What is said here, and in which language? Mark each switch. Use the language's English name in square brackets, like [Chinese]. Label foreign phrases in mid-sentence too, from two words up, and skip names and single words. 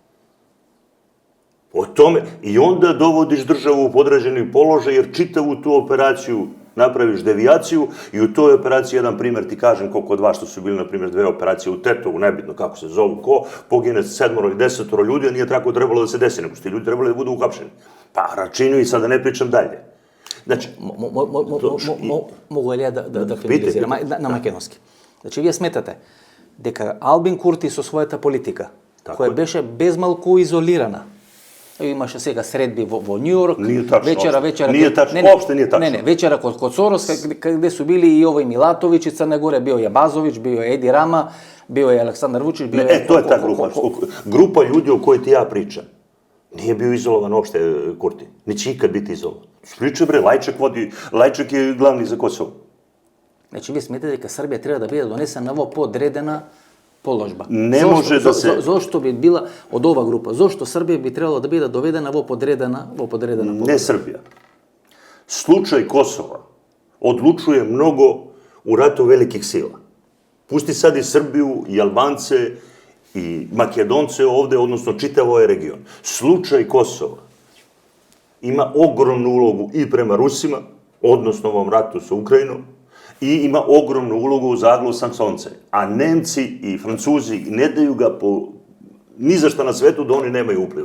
[Serbian] O tome, i onda dovodiš državu u podređeni položaj, jer čitavu tu operaciju napraviš devijaciju i u toj operaciji, jedan primjer ti kažem, koliko od vas što su bili, na primjer, 2 operacije u Tetovu, nebitno kako se zovu, pogine 7 ili 10 ljudi, a nije tako trebalo da se desi, nego su ti ljudi trebali da budu uhapšeni. Pa Račinju i sada ne pričam dalje. Znači... Mogu li ja da finaliziram na makedonski? Znači, vi smetate [Macedonian] дека Албин Курти со својата политика, која беше безмалку изолирана, имаше сега средби во Њујорк, вечера... [Serbian] Nije tačno, uopšte nije tačno. Не, вечера код Сорос, каде су били и овој Милатовиќ и Црна Горе, био је Базовиќ, био је Еди Рама, био је Александар Вучиć, био је... to je ta grupa. Grupa ljudi o kojoj ti ja pričam. Nije bio izolovan uopšte Kurti. Neće ikad biti izolovan. Pričaj bre, Lajček je glavni za Kosovo. Znači, vi smetite [Macedonian] дека Србија треба да биде донесена во подредена положба. Не може да се... Зошто би била од ова група? Зошто Србија би требало да биде доведена во подредена положба? Не Србија. [Serbian] Случај Косова одлучуе много у рату великих сила. Пусти sad i Srbiju, i Albance, i Makedonce ovde, odnosno čitav ovaj region. Slučaj Kosova ima ogromnu ulogu i prema Rusima, odnosno ovom ratu sa Ukrajinom, i ima ogromnu ulogu u zaglavu Sanksonce. A Nemci i Francuzi ne daju ga ni za šta na svetu da oni nemaju upliva.